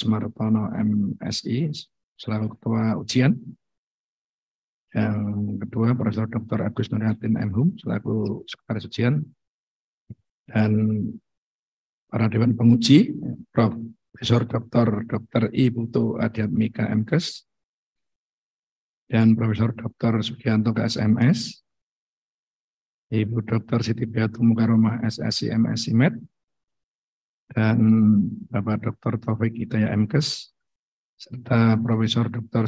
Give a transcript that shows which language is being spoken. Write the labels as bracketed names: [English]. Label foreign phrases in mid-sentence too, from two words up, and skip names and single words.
[Indonesian] Martono MSI selaku Ketua Ujian. Yang kedua Profesor Dr. Agus Nurhatin MHum selaku Sekretaris Ujian. Dan para Dewan Penguji, Profesor Dr. I. Putu Adiatmika MKes, dan Profesor Dr. Sugianto KSMS, Ibu Dr. Siti Beatu Mukaromah SSI MSI Med, dan Bapak Dr. Taufik Hidayah MKes, serta Profesor Dr.